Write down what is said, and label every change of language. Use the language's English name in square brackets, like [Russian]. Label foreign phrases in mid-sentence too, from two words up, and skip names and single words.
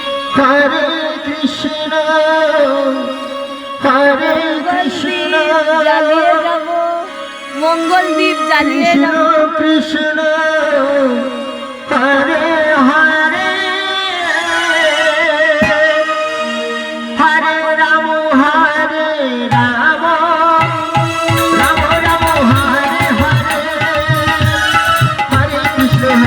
[Sanskrit] হরে কৃষ্ণ [Bangla] জ্বালিয়ে যাব, মঙ্গল দ্বীপ জ্বালিয়ে যাব। [Sanskrit] কৃষ্ণ হরে হরে হরে রাম হরে রাম রাম রাম হরে হরে হরে কৃষ্ণ